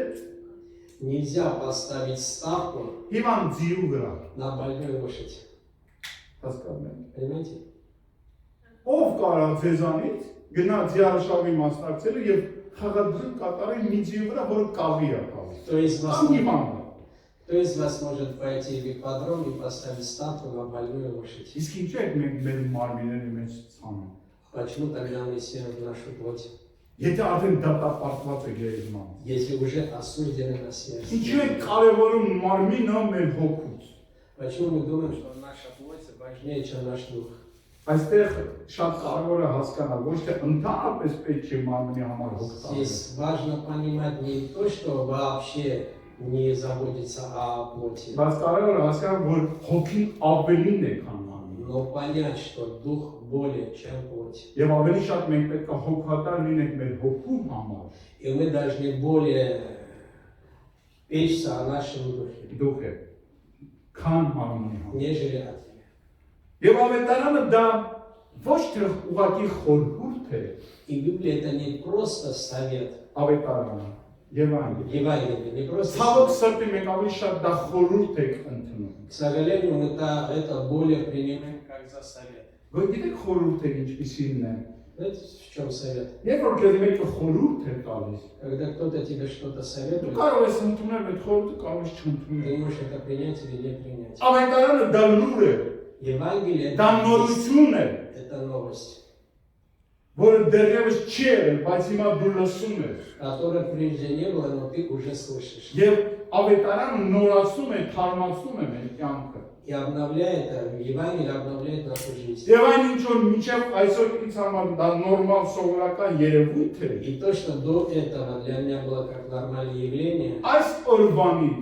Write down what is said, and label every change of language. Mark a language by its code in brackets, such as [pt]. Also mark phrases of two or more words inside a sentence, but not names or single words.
[ru] нельзя поставить ставку [hy] հիվանդ ձիու վրա։ [ru] на больную лошадь. [hy] Հասկանում եք։ [ru] Понимаете? [hy] Ով կարա ձեզանից գնա ձիարշավի մասնակցելու եւ խաղադրույք կատարել մի ձիու վրա, որը կավի է կավի։ [ru] Кто из вас [hy] Կամ հիվանդ է։ [ru] Кто из вас может пойти в ипподром и поставить ставку на больную лошадь? [hy] Իսկ ինչու եք մենք մեր մարմինների մեջ ցանում։ [ru] Почему тогда мы сеем в нашу плоть, [hy] Եթե արդեն դատապարտված է գերեզման։ [ru] если уже осуждены на смерть? [hy] Ինչու եք կարևորում մարմինը մեր հոգուց։ [ru] Почему мы думаем, что наша плоть важнее, чем наш дух? [hy] Այստեղ շատ կարևոր է հասկանալ, ոչ թե ընդհանրապես պետք չէ մարմնի համար հոգ տալ։ [ru] Здесь важно понимать не то, что вообще не заботиться о плоти, [hy] Բայց կարևոր է հասկանալ, որ հոգին ավելին է, քան մարմինը։ [ru] но понять, что дух более, чем плоть. [hy] Եվ ավելի շատ մենք պետք է հոգատար լինենք մեր հոգու համար, [ru] И мы должны более печься о нашем духе, [hy] դուք է, քան մարմնի համար։ [ru] нежели о тебе. [hy] Եվ ավետարանը դա ոչ թե ուղղակի խորհուրդ է, [ru] И Библия это не просто совет, [hy] ավետարանը, Եվանգելիը։ [ru] Евангелие, не просто [hy] Ցավոք [ru] совет. [hy] սրտի մենք ավելի շատ դա խորհուրդ ենք ընդունում։ [ru] К сожалению, мы это более принимаем как за совет. [hy] Որ գիտեք խորհուրդը ինչպիսին է։ [ru] Знаете, в чем совет? [hy] Երբ որ քեզ մեկը խորհուրդ է տալիս, [ru] Когда кто-то тебе что-то [hy] դու [ru] советует, [hy] կարող ես ընդունել այդ խորհուրդը, կարող ես չընդունել։ [ru] ты можешь это принять или не принять. [hy] Ավետարանը դա լուր է, [ru] Евангелие [hy] դա [ru] это, [hy] նորություն է, [ru] это новость, [hy] որը դեռևս չի եղել, բայց հիմա դու լսում ես։ [ru] которой прежде не было, но ты уже слышишь. [hy] Եվ ավետարանը նորացում է, թարմացնում է մեր կյանքը։ [ru] И обновляет, Евангелие обновляет нашу жизнь. [hy] Եվ այն ինչ որ մինչև այսօր ինձ համար դա նորմալ սովորական երևույթ է, [ru] И то, что до этого для меня было как нормальное явление, [hy] այս օրվանից